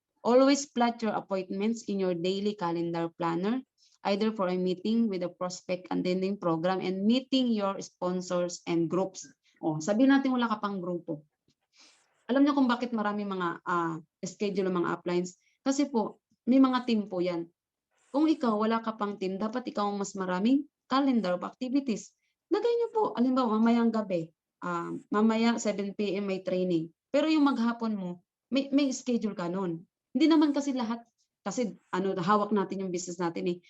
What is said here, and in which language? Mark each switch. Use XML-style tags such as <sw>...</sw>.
<en>Always plot your appointments in your daily calendar planner, either for a meeting with a prospect attending program and meeting your sponsors and groups.</en> <tl>Sabihin natin wala ka pang grupo. Alam niyo kung bakit marami mga schedule ng mga uplines? Kasi po, may mga team po yan. Kung ikaw wala ka pang team, dapat ikaw mas maraming</tl> <en>calendar of activities.</en> <tl>Lagay niyo po, alimbawa mamayang gabi, mamaya 7 PM may training. Pero yung maghapon mo, may schedule ka nun. Hindi naman kasi lahat, kasi hawak natin yung business natin eh.</tl>